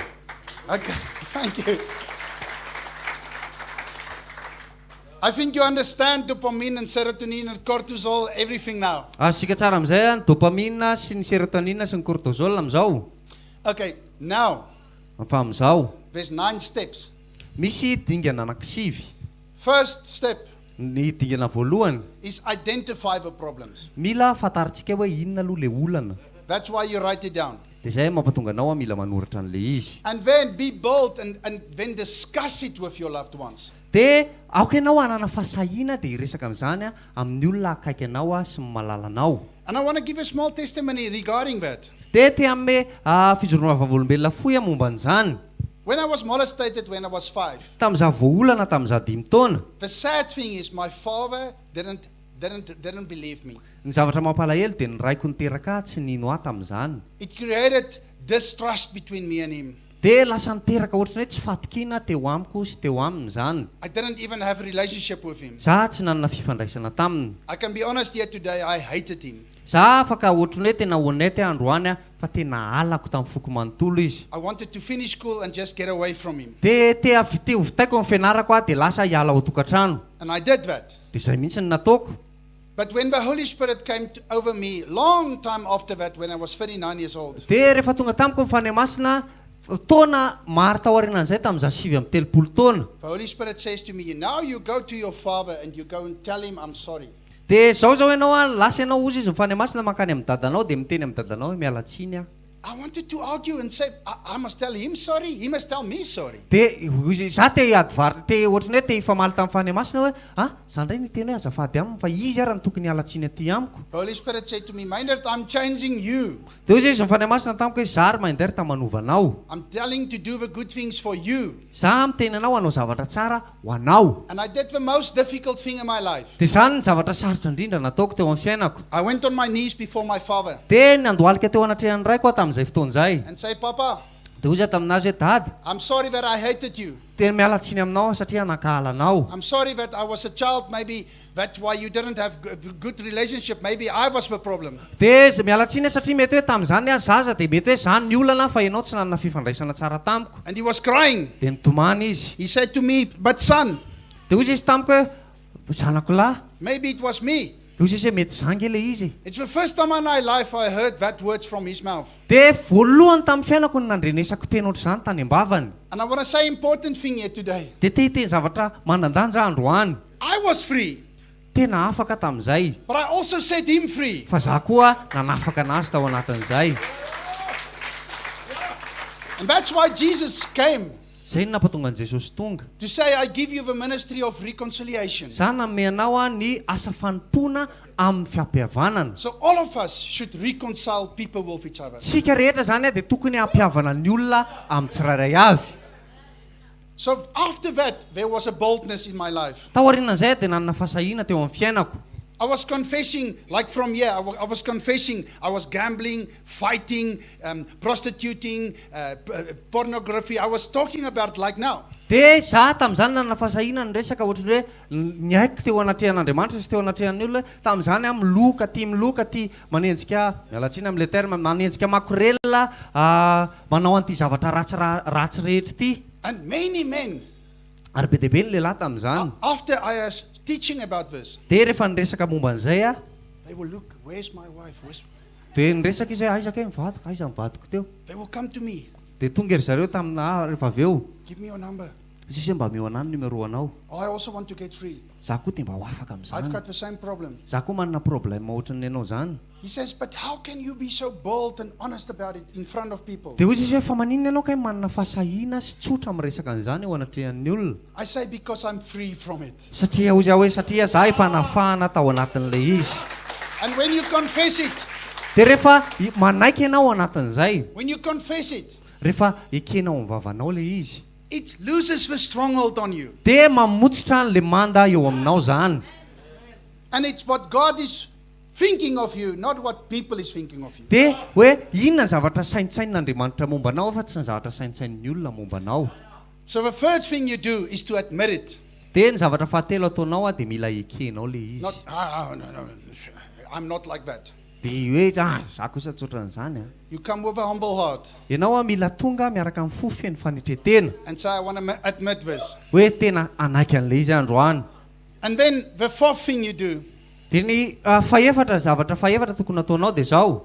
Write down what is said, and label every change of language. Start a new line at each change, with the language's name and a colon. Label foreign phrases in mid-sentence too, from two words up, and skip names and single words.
English: Okay, thank you. I think you understand dopamine and serotonin and cortisol, everything now.
Malagasy: Sika tsara amin'izay a, dopamine sy ny serotonine sy ny cortisol amin'izao.
English: Okay, now
Malagasy: Fa amin'izao
English: there's 9 steps.
Malagasy: misy dingana anankisivy.
English: First step
Malagasy: Ny dingana voalohany,
English: is identify the problems.
Malagasy: mila fantarintsika hoe inona aloha le olana.
English: That's why you write it down.
Malagasy: Dia zay mampatonga anao a mila manoratra an'le izy.
English: And then be bold and then discuss it with your loved ones.
Malagasy: Dia aoka ianao hanana fahasahiana dia hiresaka amin'izany a amin'ny olona akaiky anao a sy malala anao.
English: And I want to give a small testimony regarding that.
Malagasy: Dia te amin'ny fijoroana vavolombelona fohy a momba an'izany.
English: When I was molested when I was 5,
Malagasy: Tamin'izaho voaolana tamin'izaho 5 taona.
English: the sad thing is my father didn't believe me.
Malagasy: Ny zavatra mampalahelo dia ny raiko niteraka tsy nino ahy tamin'izany.
English: It created distrust between me and him.
Malagasy: Dia lasa niteraka ohatrany hoe tsy fatikina teo amiko sy teo aminy izany.
English: I didn't even have a relationship with him.
Malagasy: Za tsy nanana fifandraisana taminy.
English: I can be honest here today, I hated him.
Malagasy: Za afaka ohatrany hoe tena honnête androany a, fa tena alako tamin'ny foko manontolo izy.
English: I wanted to finish school and just get away from him.
Malagasy: Dia te vitaiko amin'ny fianarako a, dia lasa hiala ao tokantrano.
English: And I did that.
Malagasy: Dia izay mihitsy ny nataoko.
English: But when the Holy Spirit came over me, long time after that, when I was 39 years old,
Malagasy: Dia rehefa tonga tamiko ny fanahy-masina, taona maro taorianan'izay tamin'izaho 7 taona.
English: the Holy Spirit says to me, now you go to your father and you go and tell him I'm sorry.
Malagasy: Dia zao ianao a, lasa ianao ozy izy mifanahy masina mankany amin'ny dadanao dia miteny amin'ny dadanao hoe miala tsiny aho.
English: I wanted to argue and say, I must tell him sorry. He must tell me sorry.
Malagasy: Dia za te advary te ohatrany hoe te hifamaly tamin'ny fanahy masina hoe zany indray niteny hoe azafady aminy fa izy ary ny tokony hiala tsiny aty amiko.
English: The Holy Spirit said to me, Maynard, I'm changing you.
Malagasy: Dia ozy izy mifanahy masina tamiko hoe za ary mandery tamanovanao.
English: I'm telling to do the good things for you.
Malagasy: Za miteny anao hanao zavatra tsara ho anao.
English: And I did the most difficult thing in my life.
Malagasy: Dia zany ny zavatra sarotra indrindra nataoko teo amin'ny fiainako.
English: I went on my knees before my father
Malagasy: Dia nandohalika teo anatrehan'ny raiko aho tamin'izay fotoan'izay.
English: and say, Papa,
Malagasy: Dia ozy aho taminazy hoe dady,
English: I'm sorry that I hated you.
Malagasy: tena miala tsiny aminao satria nakahala anao.
English: I'm sorry that I was a child. Maybe that's why you didn't have a good relationship. Maybe I was the problem.
Malagasy: Dia miala tsiny satria mety hoe tamin'izany aho zaza dia mety hoe zany ny olana fa ianao tsy nanana fifandraisana tsara tamiko.
English: And he was crying.
Malagasy: Dia nitomany izy.
English: He said to me, but son,
Malagasy: Dia ozy izy tamiko hoe zanako lahy.
English: maybe it was me.
Malagasy: Dia ozy izy hoe mety zangy ilay izy.
English: It's the first time in my life I heard that words from his mouth.
Malagasy: Dia voalohany tamin'ny fiainako no nandrenesako teny ohatr'izany tany am-bavany.
English: And I want to say important thing here today.
Malagasy: Dia te hiteny zavatra manandanja androany.
English: I was free,
Malagasy: Tena afaka tamin'izay.
English: but I also set him free.
Malagasy: Fa za koa nanafaka anazy tao anatin'izay.
English: And that's why Jesus came
Malagasy: Zay no nampatonga an Jesosy tonga.
English: to say, I give you the ministry of reconciliation.
Malagasy: Za nanome anao ny asa fanompona amin'ny fiampihavanana.
English: So all of us should reconcile people with each other.
Malagasy: Tsika rehetra zany dia tokony hampihavana ny olona amin'ny tsirairay avy.
English: So after that, there was a boldness in my life.
Malagasy: Taorianan'izay dia nanana fahasahiana teo amin'ny fiainako.
English: I was confessing, like from here, I was confessing, I was gambling, fighting, prostituting, pornography. I was talking about like now.
Malagasy: Dia za tamin'izany nanana fahasahiana ny resaka ohatrany hoe ny haiko teo anatrehan'Andriamanitra sy teo anatrehan'ny olona. Tamin'izany aho miloka ty manenjika miala tsiny amin'ilay terme manenjika makorela manao an'ity zavatra ratsy rehetra ity.
English: And many men,
Malagasy: Ary be dia be ny lehilahy tamin'izany.
English: after I was teaching about this,
Malagasy: Dia rehefa niresaka momba an'izay a,
English: they will look, where's my wife?
Malagasy: dia niresaka izy hoe aizaka mivadika, aiza mivadiko teo.
English: They will come to me,
Malagasy: Dia tonga ery zareo tamina rehefa avy eo.
English: give me your number.
Malagasy: sisy mba mioanany numero anao
English: Oh, I also want to get free.
Malagasy: za koa tia mba ho afaka
English: I've
Malagasy: amin'izany
English: got the same problem.
Malagasy: za koa manana problème ohatran'ny ianao zany
English: He says, but how can you be so bold and honest about it in front of people?
Malagasy: dia hozy izy hoe fa maninona ianao ka manana fahasahiana sy tsotra miresaka an'izany eo anatrehan'ny olona
English: I say, because I'm free from it.
Malagasy: satria hozy aho hoe satria za efa nafahana tao anatin'ilay izy
English: And when you confess it,
Malagasy: dia rehefa manaiky ianao anatin'izay
English: when you confess it,
Malagasy: rehefa ekenao amin'ny vavanao ilay izy
English: it loses the stronghold on you.
Malagasy: dia mamotsitra n'le manda eo aminao zany
English: And it's what God is thinking of you, not what people is thinking of you.
Malagasy: dia hoe inona ny zavatra saintsain'Andriamanitra momba anao fa tsy ny zavatra saintsain'ny olona momba anao
English: So the first thing you do is to admit it.
Malagasy: dia ny zavatra fahatelo ataonao dia mila ekenao ilay izy
English: Not, no, I'm not like that.
Malagasy: dia hoe za kosa tsotran'izany
English: You come with a humble heart
Malagasy: ianao mila tonga miaraka amin'ny fo feno fanetretena
English: and say, I want to admit this.
Malagasy: hoe tena anaiky an'ilay izy androany
English: And then the fourth thing you do,
Malagasy: dia ny zavatra fahefatra tokony ataonao dia zao